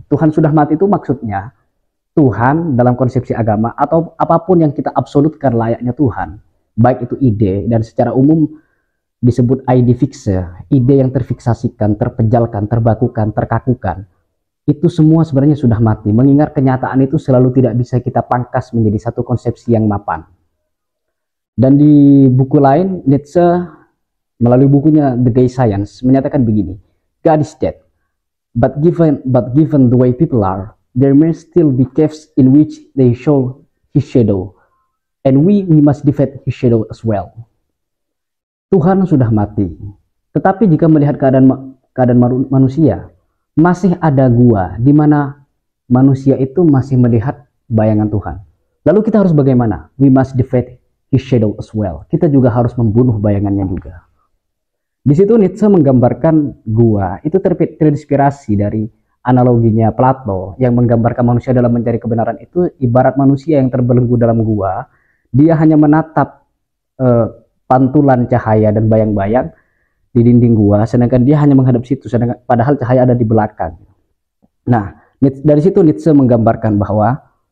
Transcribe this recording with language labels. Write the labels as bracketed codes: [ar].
[id] Tuhan sudah mati itu maksudnya Tuhan dalam konsepsi agama atau apapun yang kita absolutkan layaknya Tuhan, baik itu ide dan secara umum disebut ide fixe, ide yang terfiksasikan, terpejalkan, terbakukan, terkakukan, itu semua sebenarnya sudah mati, mengingat kenyataan itu selalu tidak bisa kita pangkas menjadi satu konsepsi yang mapan. Dan di buku lain, Nietzsche melalui bukunya The Gay Science menyatakan begini, [en] God is dead, but given the way people are, there may still be caves in which they show his shadow, and we must defeat his shadow as well. [id] Tuhan sudah mati, tetapi jika melihat keadaan manusia, masih ada gua di mana manusia itu masih melihat bayangan Tuhan. Lalu kita harus bagaimana? [en] We must defeat his shadow as well. [id] Kita juga harus membunuh bayangannya juga. Di situ Nietzsche menggambarkan gua itu terinspirasi dari analoginya Plato yang menggambarkan manusia dalam mencari kebenaran itu ibarat manusia yang terbelenggu dalam gua. Dia hanya menatap pantulan cahaya dan bayang-bayang di dinding gua, sedangkan dia hanya menghadap situ, padahal cahaya ada di belakang. Nah, dari situ Nietzsche menggambarkan bahwa